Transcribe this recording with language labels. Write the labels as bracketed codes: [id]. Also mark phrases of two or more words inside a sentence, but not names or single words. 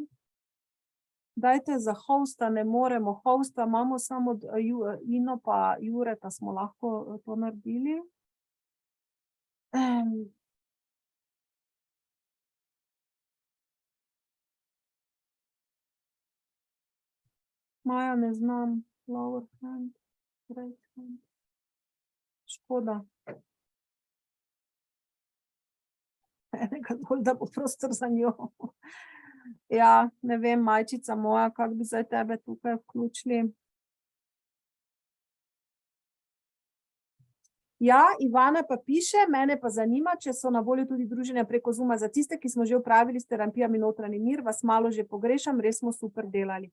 [sl] Dajte za hosta, ne moremo hosta, imamo samo Ino pa Jureta smo lahko to naredili. Maja, ne znam. [en] Lower hand, right hand. [sl] Škoda. Enega bolj, da bo prostor za njo. Ja, ne vem, majčica moja, kako bi zdaj tebe tukaj vključili. Ja, Ivana pa piše, mene pa zanima, če so na voljo tudi druženja preko Zooma za tiste, ki smo že opravili s terapijami Notranji mir, vas malo že pogrešam, res smo super delali.